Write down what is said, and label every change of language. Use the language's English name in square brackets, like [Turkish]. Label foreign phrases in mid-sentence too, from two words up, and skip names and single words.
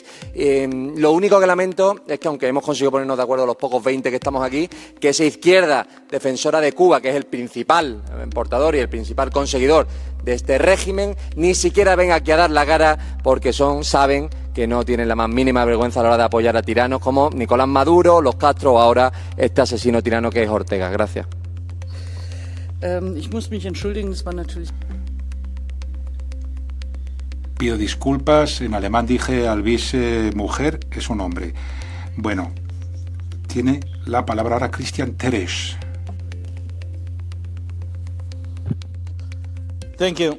[Spanish] Lo único que lamento es que, aunque hemos conseguido ponernos de acuerdo los pocos 20 que estamos aquí, que esa izquierda defensora de Cuba, que es el principal importador y el principal conseguidor de este régimen, ni siquiera venga aquí a dar la cara, porque saben que no tienen la más mínima vergüenza a la hora de apoyar a tiranos como Nicolás Maduro, los Castro o ahora este asesino tirano que es Ortega. Gracias. [German] Ich muss mich entschuldigen, das war natürlich... [Spanish] Pido disculpas, en alemán dije Alvise mujer, es un hombre. Bueno, tiene la palabra ahora Christian Terech. [English] Thank you.